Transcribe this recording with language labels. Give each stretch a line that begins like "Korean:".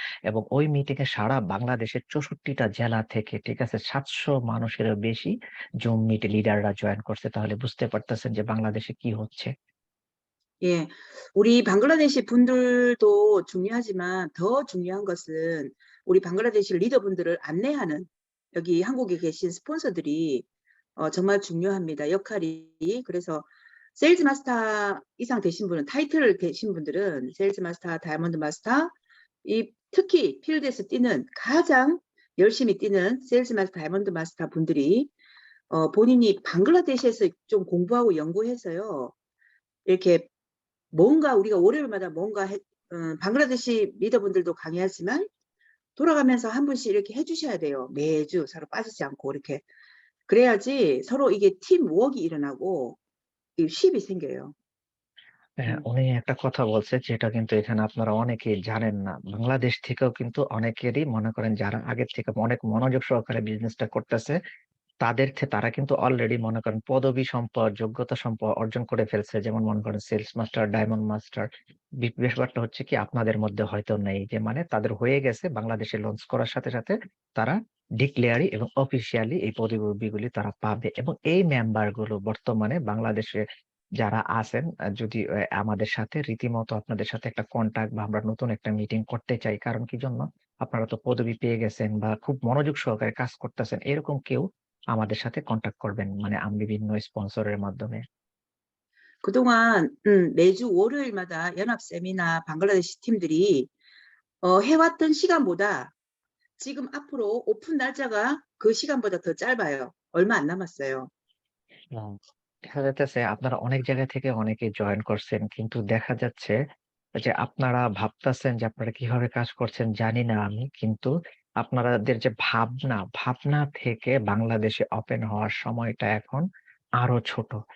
Bangla: এবং ওই মিটিং এ সারা বাংলাদেশের ৬৪ টা জেলা থেকে ঠিক আছে ৭০০ মানুষেরও বেশি জুম লিডাররা জয়েন করছে। তাহলে বুঝতে পারতেছেন যে বাংলাদেশে কি হচ্ছে।
Korean: 예. 우리 방글라데시 분들도 중요하지만 더 중요한 것은 우리 방글라데시 리더분들을 안내하는 여기 한국에 계신 스폰서들이 정말 중요합니다. 역할이. 그래서 세일즈 마스터 이상 되신 분은 타이틀 되신 분들은 세일즈 마스터, 다이아몬드 마스터 이 특히 필드에서 뛰는 가장 열심히 뛰는 세일즈 마스터, 다이아몬드 마스터 분들이 본인이 방글라데시에서 좀 공부하고 연구해서요. 이렇게 뭔가 우리가 월요일마다 방글라데시 리더분들도 강의하지만 돌아가면서 한 분씩 이렇게 해주셔야 돼요. 매주 서로 빠지지 않고 이렇게. 그래야지 서로 이게 팀워크가 일어나고 이 쉽이 생겨요. 음.
Bangla: উনি একটা কথা বলছে যেটা কিন্তু এখানে আপনারা অনেকেই জানেন না। বাংলাদেশ থেকেও কিন্তু অনেকেরই মনে করেন যারা আগের থেকে অনেক মনোযোগ সহকারে বিজনেসটা করতেছে তারা কিন্তু অলরেডি মনে করেন পদবী সম্পদ, যোগ্যতা অর্জন করে ফেলছে। যেমন মনে করেন সেলস মাস্টার, ডায়মন্ড মাস্টার। ব্যাপারটা হচ্ছে কি আপনাদের মধ্যে হয়তো নেই। যে মানে তাদের হয়ে গেছে বাংলাদেশে লঞ্চ করার সাথে তারা ডিক্লেয়ারি এবং অফিসিয়ালি এই পদবিগুলি তারা পাবে। এবং এই মেম্বার গুলো বর্তমানে বাংলাদেশে যারা আছেন যদি আমাদের সাথে রীতিমতো আপনাদের সাথে একটা কনট্যাক্ট বা আমরা নতুন একটা মিটিং করতে চাই। কারণ কি জন্য? আপনারা তো পদবি পেয়ে গেছেন বা খুব মনোযোগ সহকারে কাজ করতেছেন। এরকম কেউ আমাদের সাথে কনট্যাক্ট করবেন। মানে বিভিন্ন স্পন্সরের মাধ্যমে।
Korean: 그동안 매주 월요일마다 연합 세미나 방글라데시 팀들이 해왔던 시간보다 지금 앞으로 오픈 날짜가 그 시간보다 더 짧아요. 얼마 안 남았어요. হুম।
Bangla: দেখা যাইতেছে আপনারা অনেক জায়গা থেকে অনেকে জয়েন করছেন। কিন্তু দেখা যাচ্ছে যে আপনারা ভাবতাছেন যে আপনারা কিভাবে কাজ করছেন জানি না আমি। কিন্তু আপনারাদের যে ভাবনা থেকে বাংলাদেশে ওপেন হওয়ার সময়টা এখন আরো ছোট।